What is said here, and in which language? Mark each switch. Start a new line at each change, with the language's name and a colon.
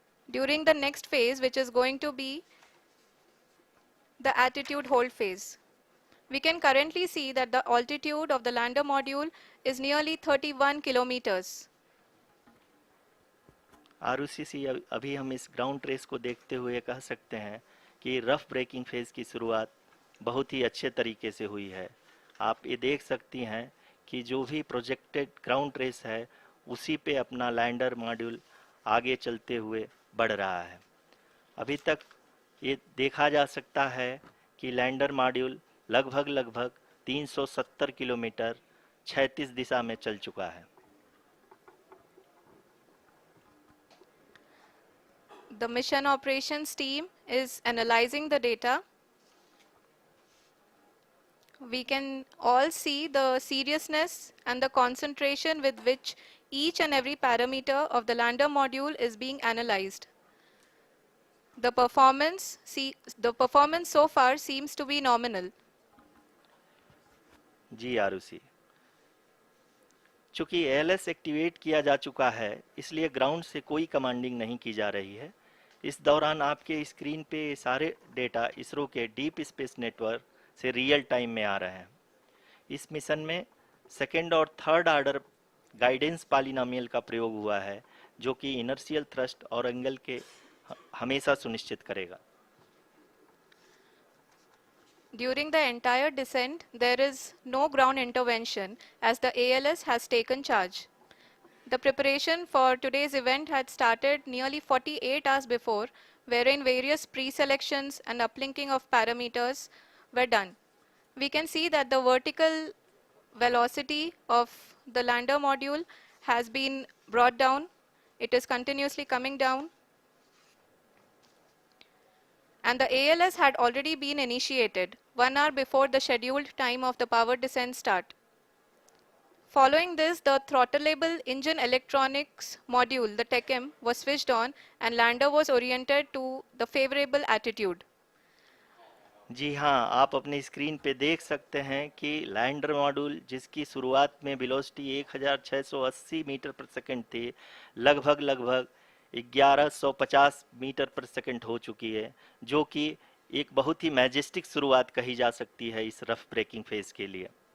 English: During the next phase, which is going to be the attitude hold phase. We can currently see that the altitude of the lander module is nearly 31 kilometers.
Hindi: Arushi, अभी हम इस ground trace को देखते हुए कह सकते हैं कि रफ ब्रेकिंग फेज की शुरुआत बहुत ही अच्छे तरीके से हुई है। आप ये देख सकती हैं कि जो भी प्रोजेक्टेड ग्राउंड ट्रेस है, उसी पे अपना लैंडर मॉड्यूल आगे चलते हुए बढ़ रहा है। अभी तक ये देखा जा सकता है कि लैंडर मॉड्यूल लगभग 370 किलोमीटर क्षैतिज दिशा में चल चुका है।
English: The mission operations team is analyzing the data. We can all see the seriousness and the concentration with which each and every parameter of the lander module is being analyzed. The performance so far seems to be nominal.
Hindi: जी आरुषि, चूंकि ALS activate किया जा चुका है, इसलिए ground से कोई commanding नहीं की जा रही है। इस दौरान आपके स्क्रीन पे सारे डेटा इसरो के डीप स्पेस नेटवर्क से रियल टाइम में आ रहे हैं। इस मिशन में सेकेंड और थर्ड ऑर्डर गाइडेंस पॉलिनोमियल का प्रयोग हुआ है, जो कि इनर्शियल थ्रस्ट और एंगल के हमेशा सुनिश्चित करेगा।
English: During the entire descent, there is no ground intervention as the ALS has taken charge. The preparation for today's event had started nearly 48 hours before, wherein various pre-selections and uplinking of parameters were done. We can see that the vertical velocity of the lander module has been brought down. It is continuously coming down. And the ALS had already been initiated 1 hour before the scheduled time of the power descent start. Following this, the throttleable engine electronics module, the TECM, was switched on and lander was oriented to the favorable attitude.
Hindi: जी हाँ, आप अपने screen पे देख सकते हैं कि lander module जिसकी शुरुआत में वेलोसिटी 1680 मीटर पर सेकंड थी, लगभग 1150 मीटर पर सेकंड हो चुकी है, जो कि एक बहुत ही मैजेस्टिक शुरुआत कही जा सकती है इस रफ ब्रेकिंग फेज के लिए।